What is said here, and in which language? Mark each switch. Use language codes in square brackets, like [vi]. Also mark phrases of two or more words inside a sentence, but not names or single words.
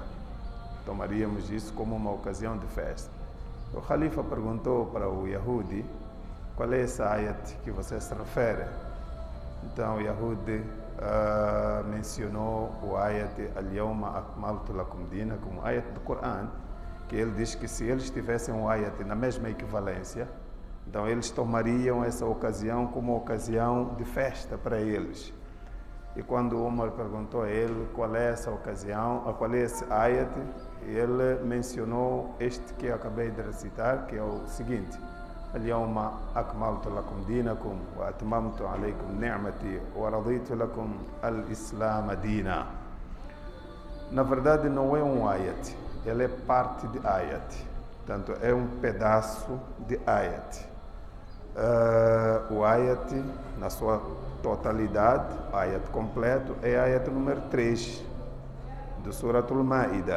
[pt] Tomaríamos isso como uma ocasião de festa. O Khalifa perguntou para o Yahudi: qual é essa ayat que você se refere? Então o Yahudi mencionou o ayat [ar] اليوم أكملت لكم دينكم, [pt] o ayat do Coran, que ele diz que se eles tivessem um ayat na mesma equivalência, então eles tomariam essa ocasião como uma ocasião de festa para eles. E quando Umar perguntou a ele qual é essa ocasião, qual é esse ayat, ele mencionou este que eu acabei de recitar, que é o seguinte: [ar] اليوم أكملت لكم دينكم وأتممت عليكم نعمتي ورضيت لكم الإسلام دينا. [pt] Na verdade não é um ayat, ele é parte de ayat, portanto é um pedaço de ayat. O ayat, na sua totalidade, ayat completo, é ayat número 3 do Suratul Ma'idah.